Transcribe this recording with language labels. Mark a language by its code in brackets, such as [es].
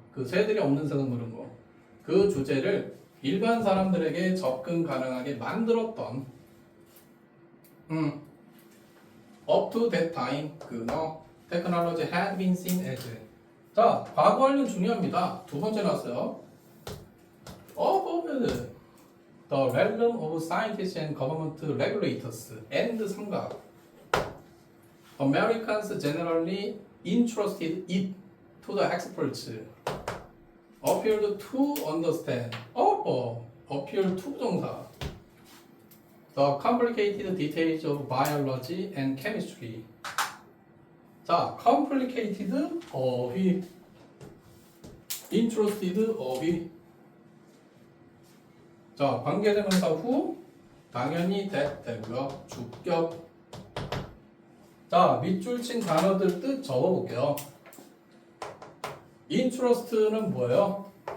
[ko] 그 새들이 없는 세상 그런 거. 그 주제를 일반 사람들에게 접근 가능하게 만들었던 [en] up to that time 그너 technology had been seen as. [ko] 자, 과거 완료 중요합니다. 두 번째 나왔어요. [en] of the realm of scientists and government regulators and 삼각. Americans generally entrusted it to the experts. Appeared to understand. appear to 동사. The complicated details of biology and chemistry. [ko] 자, complicated 어휘, interested 어휘. 자, 관계대명사 후 당연히 that 되고요. 주격. 자, 밑줄 친 단어들 뜻 적어볼게요. interest는 뭐예요?